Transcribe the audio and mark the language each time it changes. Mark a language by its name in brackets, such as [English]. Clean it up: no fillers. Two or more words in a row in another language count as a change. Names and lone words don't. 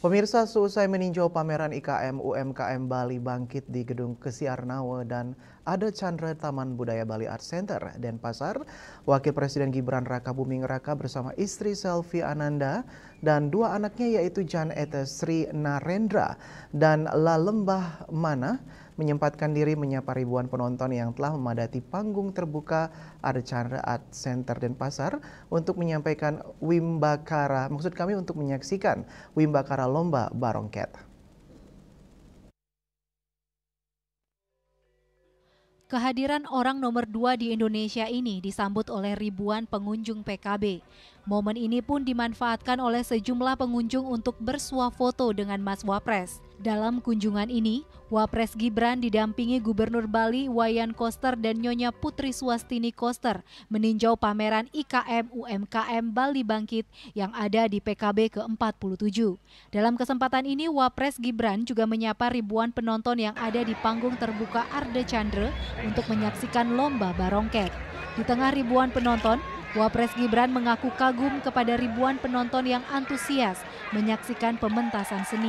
[Indonesian] Pemirsa, seusai meninjau pameran IKM UMKM Bali Bangkit di Gedung Kesiarnawe dan Ade Chandra Taman Budaya Bali Art Center, Denpasar, Wakil Presiden Gibran Rakabuming Raka bersama istri Selvi Ananda dan dua anaknya yaitu Jan Ete Sri Narendra dan Lalembah Mana menyempatkan diri menyapa ribuan penonton yang telah memadati panggung terbuka Ade Chandra Art Center Denpasar untuk menyampaikan untuk menyaksikan Wimbakara Lomba Barongket. Kehadiran orang nomor 2 di Indonesia ini disambut oleh ribuan pengunjung PKB. Momen ini pun dimanfaatkan oleh sejumlah pengunjung untuk bersuah foto dengan Mas Wapres. Dalam kunjungan ini, Wapres Gibran didampingi Gubernur Bali Wayan Koster dan Nyonya Putri Swastini Koster meninjau pameran IKM UMKM Bali Bangkit yang ada di PKB ke-47. Dalam kesempatan ini, Wapres Gibran juga menyapa ribuan penonton yang ada di panggung terbuka Ade Chandra untuk menyaksikan lomba barongket. Di tengah ribuan penonton, Wapres Gibran mengaku kagum kepada ribuan penonton yang antusias menyaksikan pementasan seni.